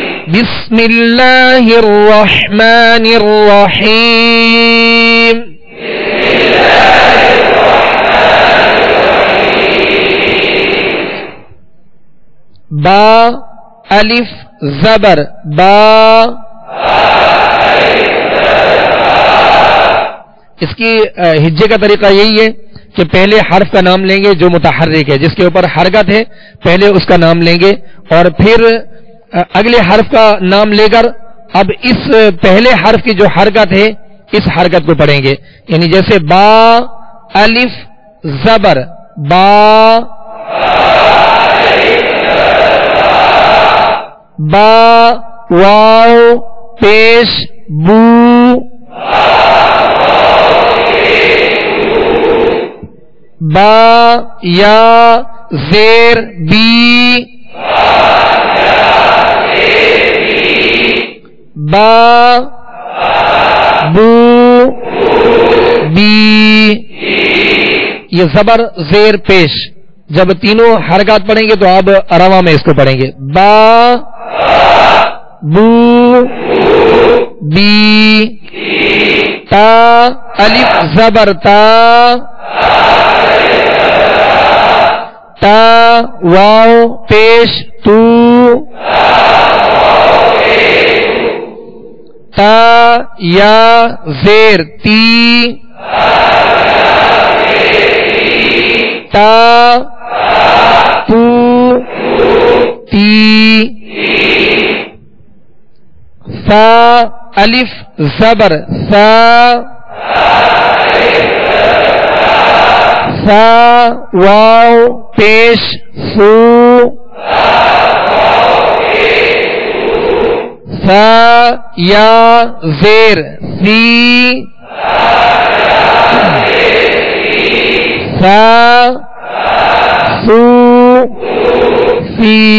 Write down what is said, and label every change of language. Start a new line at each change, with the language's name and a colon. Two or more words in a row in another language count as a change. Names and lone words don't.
Arabic: بسم اللہ الرحمن الرحیم
Urdu: با الف زبر با. اس کی ہجے کا طریقہ یہی ہے کہ پہلے حرف کا نام لیں گے جو متحرک ہے، جس کے اوپر حرکت ہے، پہلے اس کا نام لیں گے اور پھر اگلے حرف کا نام لے کر اب اس پہلے حرف کی جو حرکت ہے اس حرکت کو پڑھیں گے. یعنی جیسے با الف زبر با، با واو پیش بو، با یا زیر بی، با بو بی. یہ زبر زیر پیش جب تینوں حرکات پڑھیں گے تو آپ روا میں اس کو پڑھیں گے. با بو بی، تا الف زبر تا، تا واو پیش تو، تا یا زیر تی، تا تو تی. سا الف زبر سا، سا واو پیش سو، سا یا زیر سی، سا سو سی.